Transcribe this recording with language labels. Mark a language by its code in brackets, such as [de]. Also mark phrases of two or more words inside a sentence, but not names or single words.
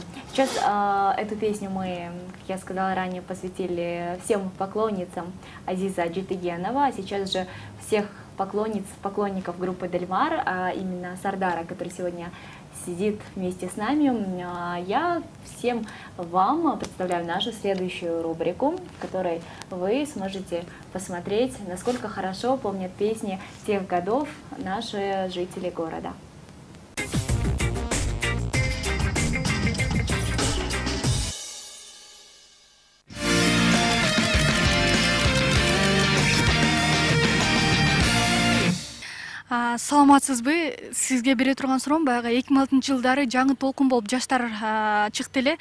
[ru] Сейчас эту песню мы, как я сказала ранее, посвятили всем поклонницам Азиза Джитыгенова, а сейчас же всех поклонников группы Дельмар, а именно Сардара, который сегодня сидит вместе с нами. Я всем вам представляю нашу следующую рубрику, в которой вы сможете посмотреть, насколько хорошо помнят песни тех годов наши жители города. [ky] Саламатсызбы? Сизге бере турган суроом баягы 2006-жылдары жаңы толкун болуп жаштар чыкты эле.